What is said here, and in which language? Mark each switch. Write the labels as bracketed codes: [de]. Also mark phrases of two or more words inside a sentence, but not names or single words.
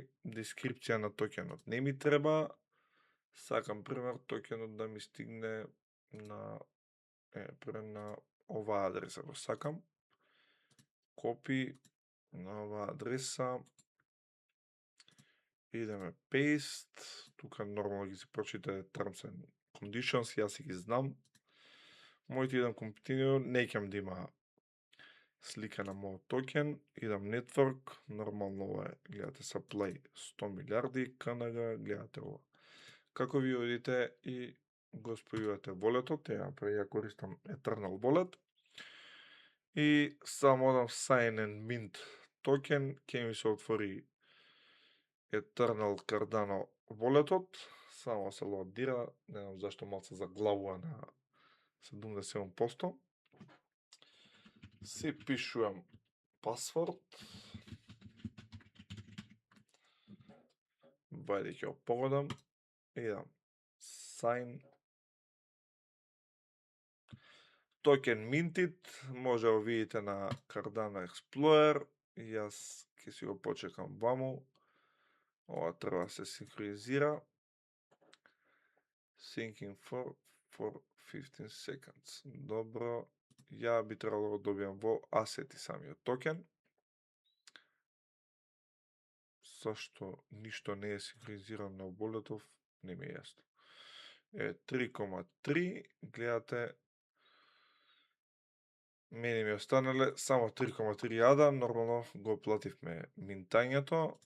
[mk] Дескрипција на токенот не ми треба. Сакам, пример, токенот да ми стигне на на оваа адреса го сакам. Копи на оваа адреса. Идеме paste. Тука нормално ги си прочитате [en] terms and conditions, [mk] јас си ги знам. Мојот идам continue, не ќам да има слика на мојот токен, идам network, нормално ова е, гледате supply 100 милиарди, KNG, гледате ова. Како ви одите и го спојувате волетот, ја користам Eternal Wallet, и само одам [en] sign and mint [mk] токен, ќе ми се отвори Eternal Cardano волетот, само се лоадира, не знам зашто малце заглавува на 77%. Си пишувам пасворд. Вајде ќе го погодам. Идам sign. Токен minted, може да го видите на Cardano Explorer. Јас ќе си го почекам ваму. Ова треба да се синхронизира. [en] Syncing for 15 seconds. [mk] Добро. Ја би требало да го добијам во асети самиот токен. Зашто ништо не е синхронизирано на волетов, не ми е јасно. 3,3, гледате, мене ми останале само 3,3 ада, нормално го плативме минтањето.